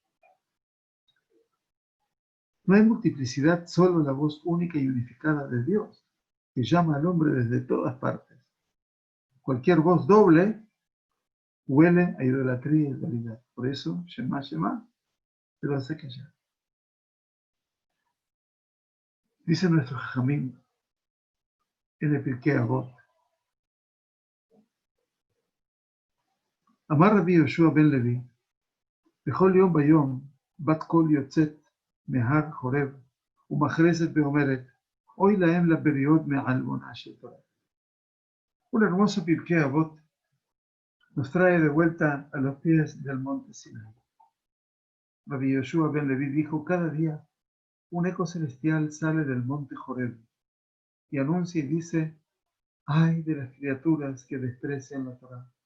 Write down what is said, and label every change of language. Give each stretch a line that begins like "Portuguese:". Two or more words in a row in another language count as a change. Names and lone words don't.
Spanish: No hay multiplicidad, solo la voz única y unificada de Dios, que llama al hombre desde todas partes. Cualquier voz doble huele a idolatría y dualidad. Por eso,
Hebrew: שמע, שמע,
Spanish: te lo hace callar. Dice nuestro Jajamín en el Pirkei Avot,
Hebrew: אמר רבי יהושע בן לוי, בכל יום ביום בת קול יוצאת מהר חורב ומכרזת ואומרת, אוי להם לבריות מעלבונה של תורה.
Spanish: Un hermoso Pirkei Avot nos trae de vuelta a los pies del monte Sinai. Rabbi Yoshua ben Levi dijo, cada día un eco celestial sale del monte Joreb y anuncia y dice, ay de las criaturas que desprecian la Torah.